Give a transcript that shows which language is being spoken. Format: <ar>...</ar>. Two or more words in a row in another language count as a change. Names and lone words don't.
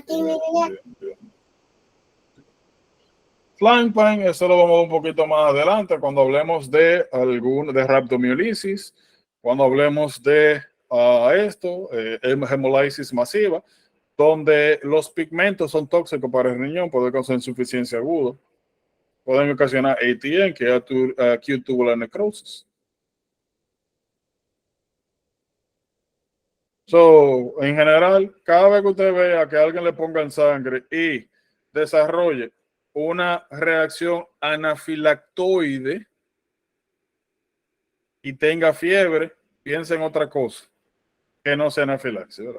<en>Flying Pain,</en> <es>eso lo vamos a ver un poquito más adelante cuando hablemos de rhabdomiolisis, cuando hablemos de hemolisis masiva, donde los pigmentos son tóxicos para el riñón, puede causar insuficiencia aguda, pueden ocasionar ATN, que es</es> <en>acute tubular necrosis.</en> <es>En general, cada vez que usted vea que alguien le ponga en sangre y desarrolle una reacción anafilactoide y tenga fiebre, piense en otra cosa que no sea anafilaxis, ¿verdad?</es>